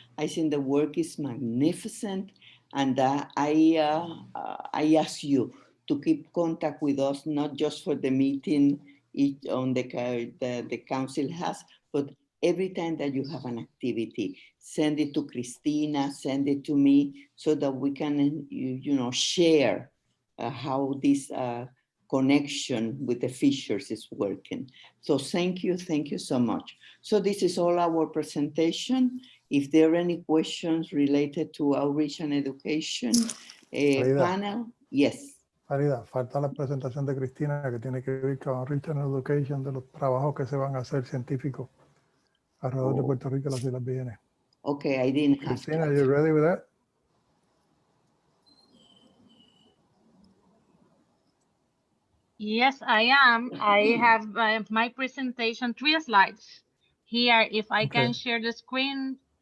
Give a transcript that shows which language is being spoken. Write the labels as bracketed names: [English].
[English] I think the work is magnificent, and I ask you to keep contact with us, not just for the meeting on the council has, but every time that you have an activity, send it to Christina, send it to me, so that we can, share how this connection with the fishers is working. So thank you so much. So this is all our presentation. If there are any questions related to outreach and education panel, yes. [Spanish] Farida, falta la presentación de Cristina, que tiene que ver con [English] outreach and education, [Spanish] de los trabajos que se van a hacer científicos alrededor de Puerto Rico y las Islas Vírgenes. [English] Okay, I didn't have Cristina, are you ready with that? Yes, I am. I have my presentation, 3 slides here. If I can share the screen.